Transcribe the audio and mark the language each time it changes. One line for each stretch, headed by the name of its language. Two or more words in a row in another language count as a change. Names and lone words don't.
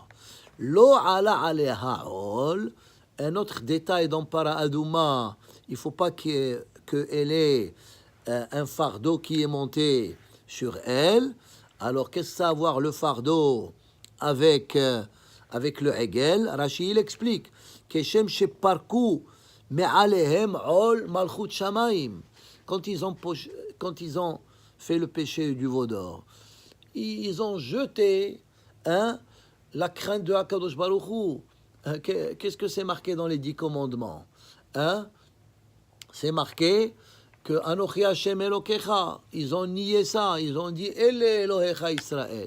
Hebrew: לא עלה עליה עול,
French: un autre détail dans
Hebrew: פרה אדומה,
French: il ne faut pas qu'elle ait un fardeau qui est monté sur elle. Alors, qu'est-ce que ça a à voir le fardeau avec le Hegel? Rashi, il explique.
Hebrew: כשם שפרקו מעליהם עול מלכות שמים.
French: Quand ils ont fait le péché du veau d'or, ils ont jeté la crainte de
Hebrew: הקדוש ברוך הוא.
French: Qu'est-ce que c'est marqué dans les 10 commandements? C'est marqué que
Hebrew: אנכי ה' אלקיך,
French: ils ont nié ça, ils ont dit
Hebrew: אלה אלהיך ישראל.